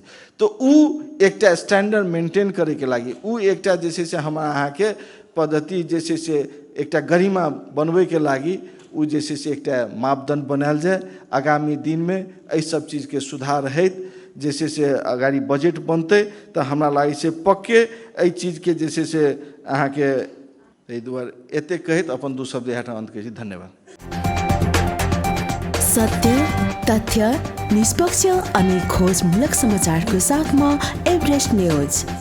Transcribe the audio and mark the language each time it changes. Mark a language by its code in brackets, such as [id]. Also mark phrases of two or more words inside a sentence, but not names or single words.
[mai] तो उ एकटा [en] standard maintain [mai] करे के लागी उ एकटा जे छै से हमर अहाँ के पद्धति जे छै से एकटा गरिमा बनबै के लागी उ जे छै से एकटा मापदंड बनायल जाए। आगामी दिन में एहि सब चीज के सुधार हैत जैसे से अगाड़ी बजट बनते तो हमरा लागे छै पक्के एहि चीज के जे छै से अहाँ के एहि दुआरे एते कहैत अपन 2 शब्द यहाँ अंत करै छी। धन्यवाद। [ne] सत्य तथ्य निष्पक्ष अनि खोजमूलक समाचारको साथमा एभरेस्ट न्यूज।